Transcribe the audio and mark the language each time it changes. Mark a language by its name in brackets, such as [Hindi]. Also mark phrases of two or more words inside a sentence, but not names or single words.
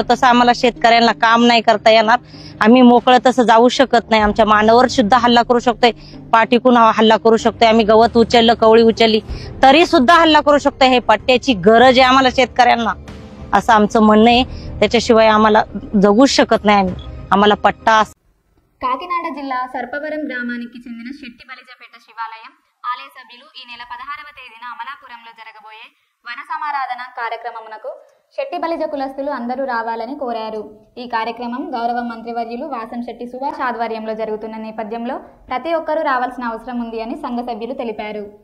[Marathi] तसं आम्हाला शेतकऱ्यांना काम नाही करता येणार. आम्ही मोकळं तसं जाऊ शकत नाही. आमच्या मानावर सुद्धा हल्ला करू शकतोय, पाठीकून हल्ला करू शकतोय. आम्ही गवत उचललं, कवळी उचलली तरी सुद्धा हल्ला करू शकतोय. हे पट्ट्याची गरज आहे आम्हाला शेतकऱ्यांना, असं आमचं म्हणणं आहे. त्याच्याशिवाय आम्हाला जगूच शकत नाही आम्ही. आम्हाला पट्टा. [Telugu] కాకినాడ జిల్లా సర్పవరం గ్రామానికి చెందిన శెట్టిబలిజపేట శివాలయం ఆలయ సభ్యులు ఈ నెల 16వ తేదీన అమలాపురంలో జరగబోయే వన సమారాధన కార్యక్రమమునకు శెట్టిబలిజ కులస్తులు అందరూ రావాలని కోరారు. ఈ కార్యక్రమం గౌరవ మంత్రివర్యులు వాసంశెట్టి సుభాష్ ఆధ్వర్యంలో జరుగుతున్న నేపథ్యంలో ప్రతి ఒక్కరూ రావాల్సిన అవసరం ఉంది అని సంఘ సభ్యులు తెలిపారు.